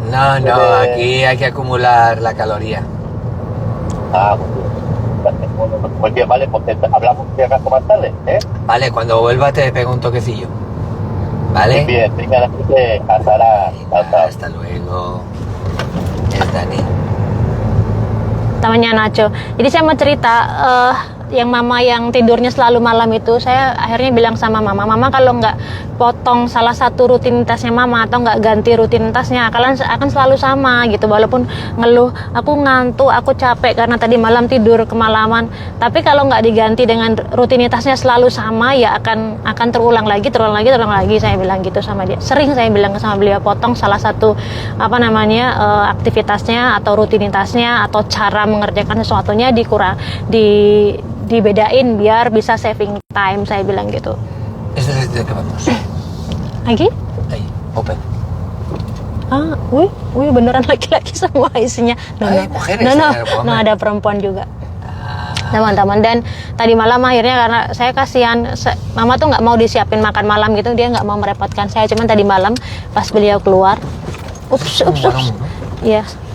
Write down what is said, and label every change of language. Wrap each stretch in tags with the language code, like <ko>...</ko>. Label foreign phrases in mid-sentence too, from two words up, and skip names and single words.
<es>No, aquí hay que acumular la caloría. Pues bien, vale, pues hablamos si acaso más tarde, ¿eh? Vale, cuando vuelva te pego un toquecillo. ¿Vale? Bien, venga, Hasta luego. Es Dani.</es> <id>Temannya Nacho. Jadi saya mau cerita yang mama yang tidurnya selalu malam itu, saya akhirnya bilang sama mama kalau nggak potong salah satu rutinitasnya mama atau nggak ganti rutinitasnya, kalian akan selalu sama gitu, walaupun ngeluh aku ngantuk, aku capek karena tadi malam tidur kemalaman, tapi kalau nggak diganti dengan rutinitasnya selalu sama, ya akan terulang lagi. Saya bilang gitu sama dia, sering saya bilang sama beliau, potong salah satu aktivitasnya atau rutinitasnya atau cara mengerjakan sesuatunya dibedain biar bisa</id> <en>saving time,</en> <id>saya bilang gitu.</id> <es>Este es el que vamos.</es> <id>Lagi?</id> <es>Ahí,</es> <en>open.</en> <id>Wih, beneran laki-laki semua isinya. No, ada perempuan juga. Teman-teman, dan tadi malam akhirnya karena saya kasihan, mama tuh nggak mau disiapin makan malam gitu, dia nggak mau merepotkan saya. Cuman tadi malam pas beliau keluar, ya.</id>